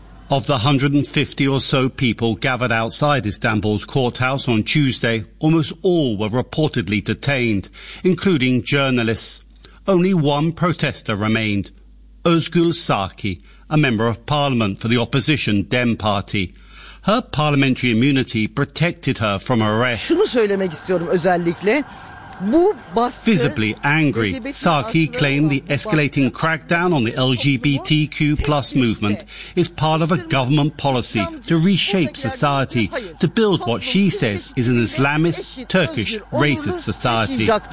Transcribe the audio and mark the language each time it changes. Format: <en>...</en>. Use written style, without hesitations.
<en>Of the 150 or so people gathered outside Istanbul's courthouse on Tuesday, almost all were reportedly detained, including journalists. Only one protester remained, Özgül Saki, a member of parliament for the opposition Dem Party. Her parliamentary immunity protected her from arrest.</en> <tr>Şunu söylemek istiyorum özellikle.</tr> <en>Visibly angry, Saki claimed the escalating crackdown on the LGBTQ plus movement is part of a government policy to reshape society, to build what she says is an Islamist, Turkish, racist society.</en>